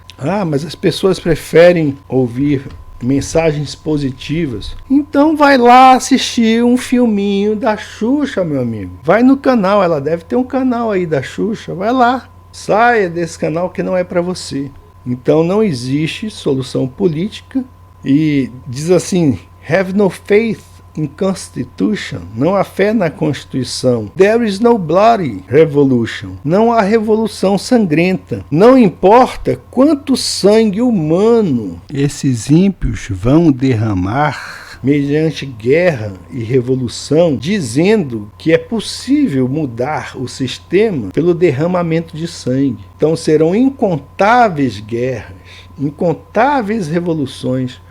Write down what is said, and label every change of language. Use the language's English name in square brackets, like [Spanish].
[Portuguese] Ah, mas as pessoas preferem ouvir mensagens positivas. Então vai lá assistir um filminho da Xuxa, meu amigo. Vai no canal, ela deve ter um canal aí da Xuxa. Vai lá, saia desse canal que não é para você. Então não existe solução política. E diz assim, [English] have no faith in constitution. [Portuguese] Não há fé na Constituição. [English] There is no bloody revolution. [Portuguese] Não há revolução sangrenta. Não importa quanto sangue humano esses ímpios vão derramar mediante guerra e revolução, dizendo que é possível mudar o sistema pelo derramamento de sangue. Então serão incontáveis guerras, incontáveis revoluções